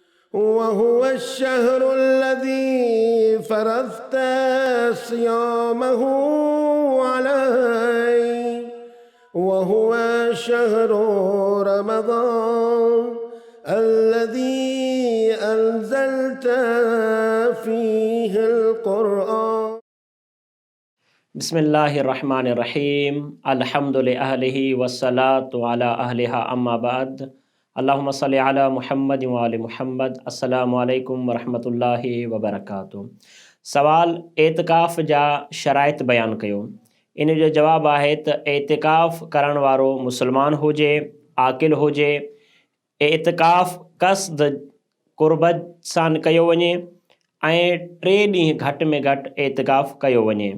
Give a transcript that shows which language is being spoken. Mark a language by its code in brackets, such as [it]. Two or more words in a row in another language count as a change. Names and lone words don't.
[ar] وهو الشهر الذي فرضت صيامه علي وهو شهر رمضان الذي أنزلت فيه القرآن. بسم الله الرحمن الرحيم. الحمد لله والصلاة على أهلها أما بعد. اللهم صل على محمد وآل محمद. السلام عليكم ورحمة الله وبركاته. [sd] सवाल एतिकाफ़ जा शराइत बयानु कयो। इन जो जवाबु आहे त एतिकाफ़ करण वारो मुस्लमान हुजे, आकिल हुजे, एतिकाफ़ क़स्द क़ुर्बत सां कयो वञे ऐं 3 ॾींहं घटि में घटि एतिकाफ़ कयो वञे।